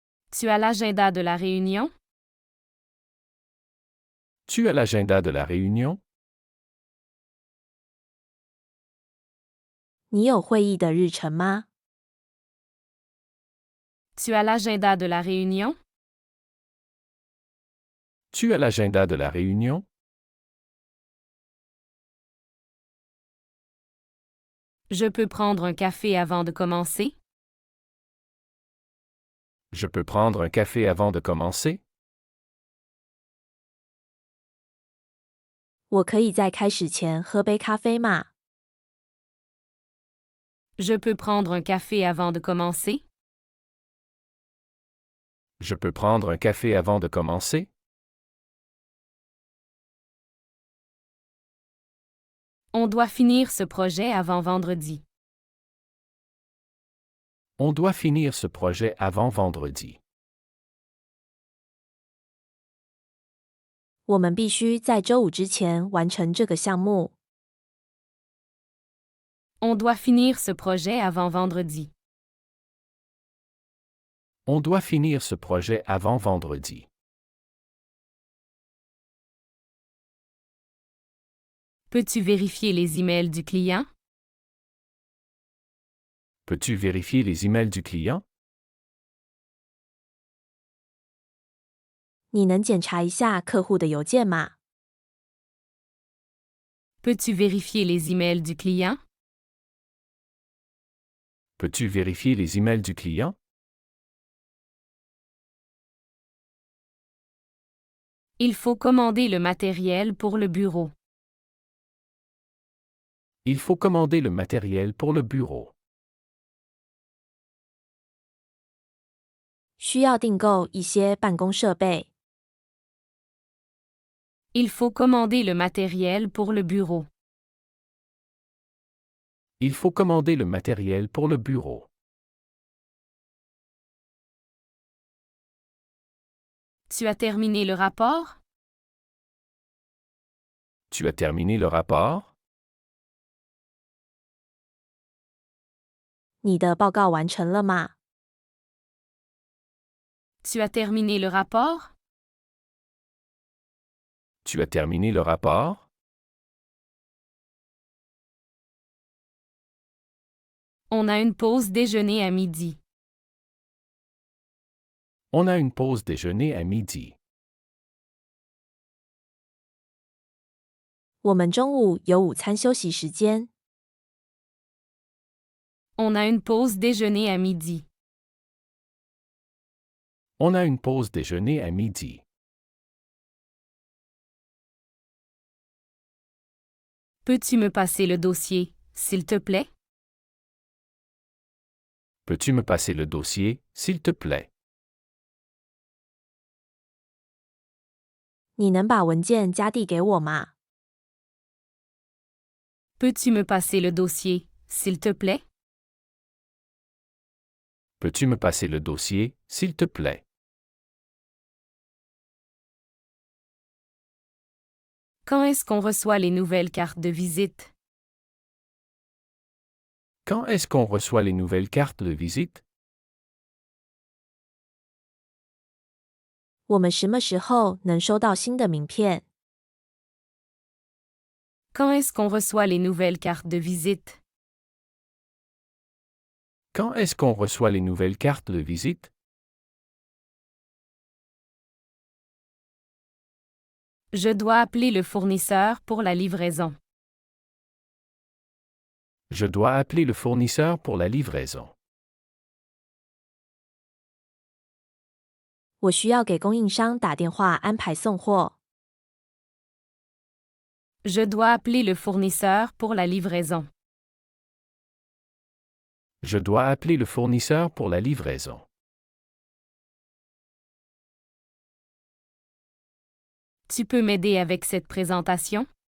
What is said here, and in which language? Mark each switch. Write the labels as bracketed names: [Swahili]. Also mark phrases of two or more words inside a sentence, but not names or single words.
[French] Tu as l'agenda de la réunion? Tu as l'agenda de la réunion? [Chinese] 你有会议的日程吗？ [French] Tu as l'agenda de la réunion? Tu as l'agenda de la réunion? Je peux prendre un café avant de commencer? Je peux prendre un café avant de commencer? [Chinese] 我可以在开始前喝杯咖啡吗？ [French] Je peux prendre un café avant de commencer? Je peux prendre un café avant de commencer? On doit finir ce projet avant vendredi. On doit finir ce projet avant vendredi. [Chinese] 我们必须在周五之前完成这个项目。 [French] On doit finir ce projet avant vendredi. On doit finir ce projet avant vendredi. Peux-tu vérifier les emails du client? Peux-tu vérifier les emails du client? [Chinese] 你能检查一下客户的邮件吗？ [French] Peux-tu vérifier les emails du client? Peux-tu vérifier les emails du client? Il faut commander le matériel pour le bureau. Il faut commander le matériel pour le bureau. [Chinese] 需要订购一些办公设备。 [French] Il faut commander le matériel pour le bureau. Il faut commander le matériel pour le bureau. Tu as terminé le rapport? Tu as terminé le rapport? [Chinese] 你的报告完成了吗？ [French] Tu as terminé le rapport? Tu as terminé le rapport? On a une pause déjeuner à midi. On a une pause déjeuner à midi. [Chinese] 我们中午有午餐休息时间。 [French] On a une pause déjeuner à midi. On a une pause déjeuner à midi. Peux-tu me passer le dossier, s'il te plaît? Peux-tu me passer le dossier, s'il te plaît? [Chinese] 你能把文件加递给我吗？ [French] Peux-tu me passer le dossier, s'il te plaît? Peux-tu me passer le dossier, s'il te plaît? Quand est-ce qu'on reçoit les nouvelles cartes de visite? Quand est-ce qu'on reçoit les nouvelles cartes de visite? [Chinese] 我们什么时候能收到新的名片？ [French] Quand est-ce qu'on reçoit les nouvelles cartes de visite? Quand est-ce qu'on reçoit les nouvelles cartes de visite? Je dois appeler le fournisseur pour la livraison. Je dois appeler le fournisseur pour la livraison. [Chinese] 我需要给供应商打电话安排送货。 [French] Je dois appeler le fournisseur pour la livraison. Je dois appeler le fournisseur pour la livraison. Tu peux m'aider avec cette présentation?